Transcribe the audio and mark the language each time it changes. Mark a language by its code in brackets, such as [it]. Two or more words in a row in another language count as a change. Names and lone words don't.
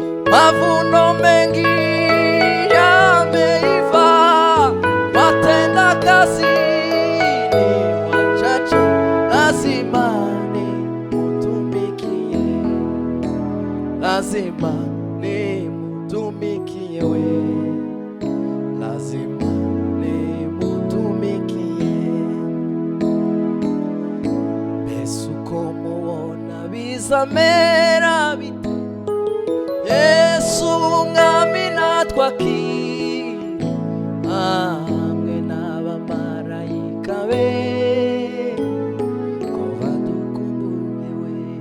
[sw] Mavuno mengi yameiva, watenda kazi ni wachache, lazima mutumikie. Lazima nimutumikie we. Lazima nimutumikie. [rn] Mbese uko mubona bizamera bite? Yesu umwami natwe aki- hamwe n'abamarayika be, ko badukumbuye we.